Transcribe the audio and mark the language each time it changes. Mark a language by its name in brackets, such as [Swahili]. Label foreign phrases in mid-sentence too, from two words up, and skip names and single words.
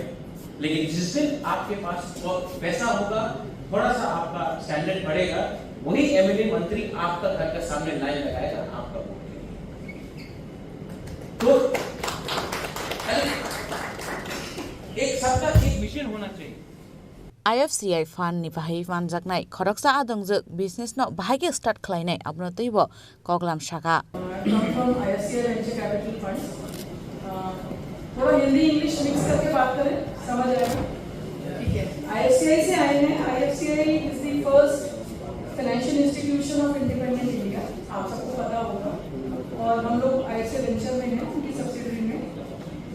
[Hindi] लेकिन जिस दिन आपके पास पैसा होगा, थोड़ा सा आपका स्टैंडर्ड बढ़ेगा, वही एमएलए मंत्री आपका घर के सामने लाइन लगाएगा आपका वोट के लिए। तो एक सबका एक मिशन होना चाहिए। [Kok Borok] IFCI fund ni bahai fan jaknai khoroksa adongjak business no bahagi start khlainai abno teibo koglam shaka [English] come from IFCI venture capital funds [Hindi] थोड़ा हिंदी इंग्लिश मिक्स करके बात करें, समझ आएगा? ठीक है। IFCI से आए हैं। [English] IFCI is the first financial institution of independent India, [Hindi] आप सबको पता होगा, और हम लोग IFCI वेंचर में हैं, उनकी सब्सिडरी में।